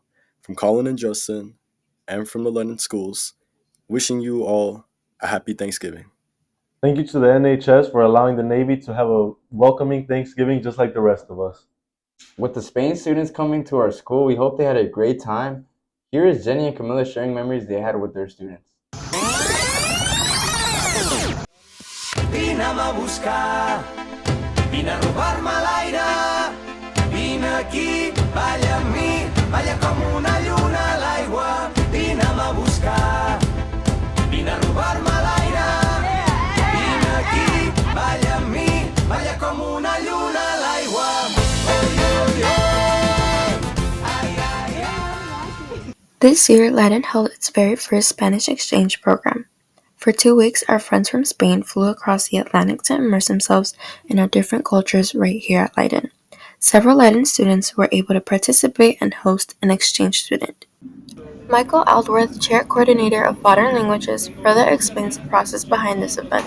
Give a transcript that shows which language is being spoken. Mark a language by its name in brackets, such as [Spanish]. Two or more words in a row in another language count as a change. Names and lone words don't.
[English] From Colin and Justin, and from the London schools, wishing you all a happy Thanksgiving. Thank you to the NHS for allowing the Navy to have a welcoming Thanksgiving just like the rest of us. With the Spain students coming to our school, we hope they had a great time. Here is Jenny and Camilla sharing memories they had with their students. [Catalan] Vine'm a buscar, vine a robar-me l'aire, vine aquí, balla amb mi, balla com una lluna a l'aigua, vine'm a buscar, vine a robar-me l'aire, vine aquí, balla amb mi, balla com una lluna a l'aigua, oi, oi, oi, ai, ai, ai. [English] This year, Leiden held its very first Spanish exchange program. For 2 weeks, our friends from Spain flew across the Atlantic to immerse themselves in our different cultures right here at Leiden. Several Leiden students were able to participate and host an exchange student. Michael Aldworth, chair coordinator of modern languages, further explains the process behind this event.